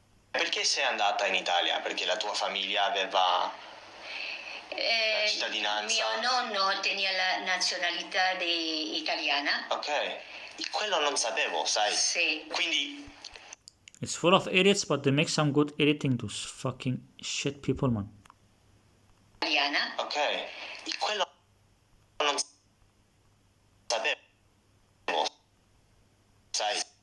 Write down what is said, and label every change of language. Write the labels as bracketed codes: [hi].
[it] Perché sei andata in Italia? Perché la tua famiglia aveva la cittadinanza? Mio nonno tenía la nazionalità italiana. Ok, quello non sapevo, sai? Sì. Quindi [en] It's full of edits, but they make some good editing, those fucking shit people, man. [it] Italiana. ok, quello non sapevo, sai?